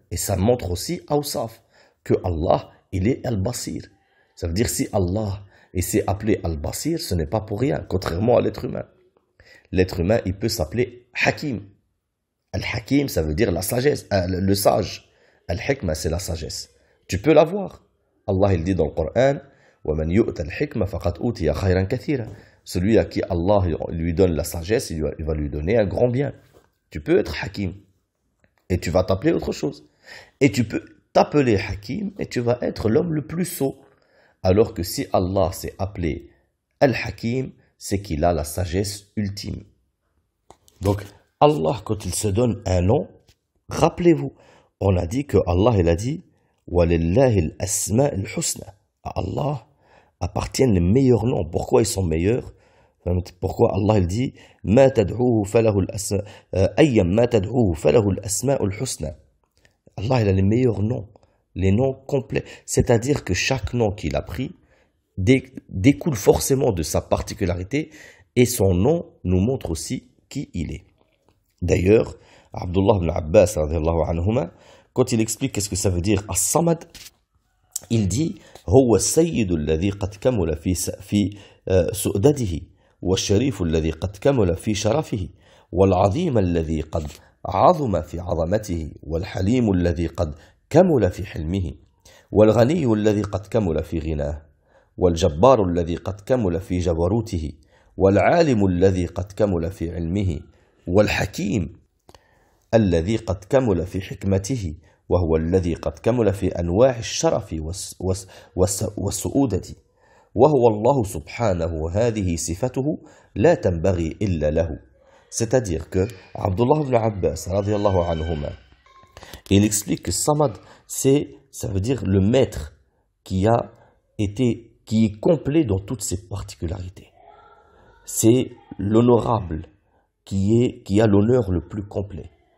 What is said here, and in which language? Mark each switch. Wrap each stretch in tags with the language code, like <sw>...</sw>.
<fr>Et ça montre aussi, awsaf, que Allah, il est al-Basir. Ça veut dire si Allah s'est appelé al-Basir, ce n'est pas pour rien, contrairement à l'être humain. L'être humain, il peut s'appeler Hakim. Al-Hakim, ça veut dire la sagesse, le sage. Al-Hikma, c'est la sagesse. Tu peux l'avoir. Allah, il dit dans le Coran,</fr> <ar>وَمَنْ يُؤْتَ الْحِكْمَ فَقَدْ أُوتِيَ خَيْرًا كَثِيرًا.</ar> <fr>Celui à qui Allah lui donne la sagesse, il va lui donner un grand bien. Tu peux être Hakim. Et tu vas t'appeler autre chose. Et tu peux t'appeler Hakim et tu vas être l'homme le plus sot. Alors que si Allah s'est appelé Al-Hakim, c'est qu'il a la sagesse ultime. Donc, Allah, quand il se donne un nom, rappelez-vous, on a dit que Allah, il a dit</fr> <ar>وَلِلَّهِ الْأَسْمَاءِ الْحُسْنَى.</ar> <fr>À Allah appartiennent les meilleurs noms. Pourquoi ils sont meilleurs? Pourquoi Allah, il dit</fr> <ar>مَا تَدْعُوهُ فَلَهُ الْأَسْمَاءُ أَيًّا مَا تَدْعُوهُ فَلَهُ الْأَسْمَاءُ الْحُسْنَى.</ar> <fr>Allah, il a les meilleurs noms, les noms complets. C'est-à-dire que chaque nom qu'il a pris découle forcément de sa particularité et son nom nous montre aussi qui il est. D'ailleurs, Abdullah ibn Abbas, radiyallahu anhuma, quand il explique qu'est-ce que ça veut dire As-Samad, il dit</fr> <ar>هو السيد الذي قد كمل في سؤدده والشريف الذي قد كمل في شرفه والعظيم الذي قد عظم في عظمته والحليم الذي قد كمل في حلمه والغني الذي قد كمل في غناه والجبار الذي قد كمل في جبروته والعالم الذي قد كمل في علمه والحكيم الذي قد كمل في حكمته وهو الذي قد كمل في أنواع الشرف والسؤودة وهو الله سبحانه هذه صفته لا تنبغي إلا له.</ar> <fr>C'est-à-dire que Abdullah ibn Abbas radiyallahu anhuma, il explique que Samad, ça veut dire le maître qui est complet dans toutes ses particularités. C'est l'honorable qui a l'honneur le plus complet.</fr>